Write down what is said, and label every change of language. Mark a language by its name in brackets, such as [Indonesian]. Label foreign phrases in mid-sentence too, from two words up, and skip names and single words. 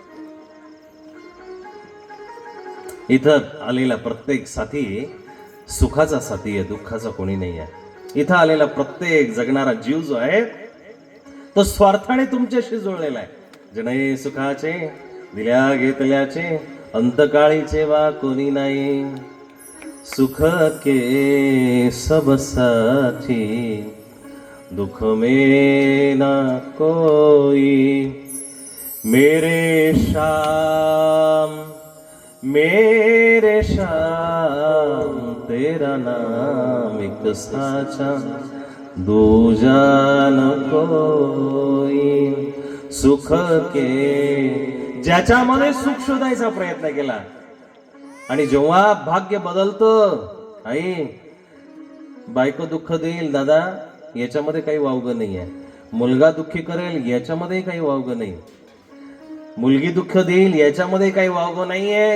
[Marathi] इथं आलेला प्रत्येक साथी सुखाचा साथी आहे, दुःखाचा कोणी नाही आहे. इथं आलेला प्रत्येक जगणारा जीव जो आहे तो स्वार्थाने तुमच्याशी जुळलेला आहे. जने सुखाचे दिल्या घेतल्याचे, अंतकाळीचे वा कोणी नाही. [Hindi] सुख के सब साथी, दुख में ना कोई. मेरे शाम तेरा नाम एक साचा, दूजा न कोई. सुख के, [Marathi] ज्याच्यामध्ये सुख शोधायचा प्रयत्न केला आणि जेव्हा भाग्य बदलतं, आई बायको दुःख देईल दादा, याच्यामध्ये काही वावगं नाही आहे. मुलगा दुःखी करेल, याच्यामध्ये काही वावगं नाही. मुलगी दुःख देईल, याच्यामध्ये काही वावगं नाहीये.